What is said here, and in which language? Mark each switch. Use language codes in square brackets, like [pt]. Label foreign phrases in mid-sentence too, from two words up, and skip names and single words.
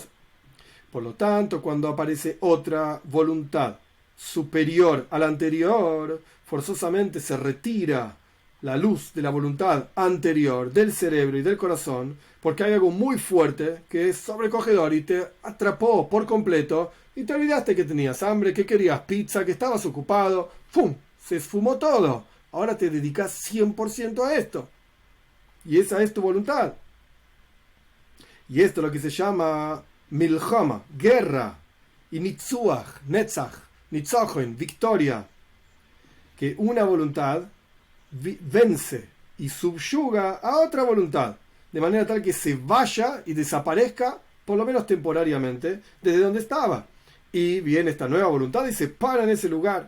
[es] Por lo tanto, cuando aparece otra voluntad superior a la anterior, forzosamente se retira la luz de la voluntad anterior del cerebro y del corazón, porque hay algo muy fuerte que es sobrecogedor y te atrapó por completo y te olvidaste que tenías hambre, que querías pizza, que estabas ocupado. ¡Fum! Se esfumó todo. Ahora te dedicas 100% a esto. Y esa es tu voluntad. Y esto es lo que se llama milchama, guerra, y nitzuach, netzach, nitzochen, victoria. Que una voluntad vence y subyuga a otra voluntad, de manera tal que se vaya y desaparezca, por lo menos temporariamente, desde donde estaba. Y viene esta nueva voluntad y se para en ese lugar.